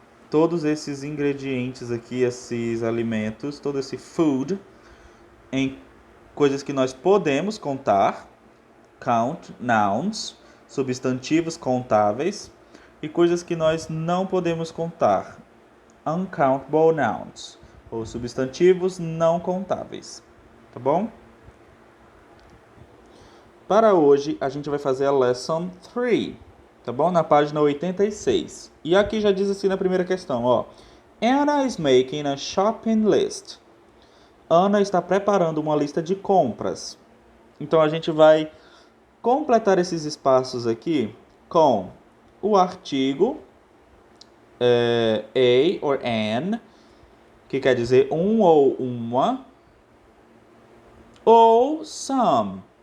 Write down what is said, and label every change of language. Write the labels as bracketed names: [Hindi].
[Portuguese] Todos esses ingredientes aqui, esses alimentos, todo esse food, em coisas que nós podemos contar, count, nouns, substantivos contáveis, e coisas que nós não podemos contar, uncountable nouns, ou substantivos não contáveis, tá bom? Para hoje, a gente vai fazer a lesson 3, tá bom? Na página 86. E aqui já diz assim na primeira questão, ó. [English] Anna is making a shopping list. [Portuguese] Ana está preparando uma lista de compras. Então, a gente vai completar esses espaços aqui com o artigo a or an, que quer dizer um ou uma, ou some.